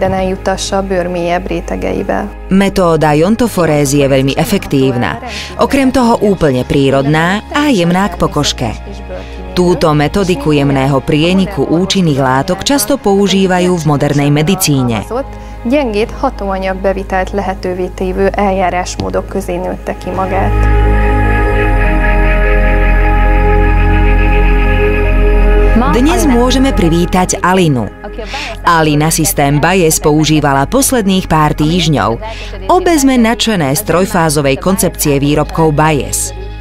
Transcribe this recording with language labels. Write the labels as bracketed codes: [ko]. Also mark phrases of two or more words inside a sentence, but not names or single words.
[sk] Metóda iontoforézy je veľmi efektívna, okrem toho úplne prírodná a jemná k pokožke. Túto metodiku jemného prieniku účinných látok často používajú v modernej medicíne. [hu] Gyengét hatóanyag bevitelt lehetővé tévő eljárásmódok közé nőtte ki magát. [sk] Dnes môžeme privítať Alinu. Alina systém Bayes používala posledných pár týždňov. Obe sme nadšené z trojfázovej koncepcie výrobkov Bayes.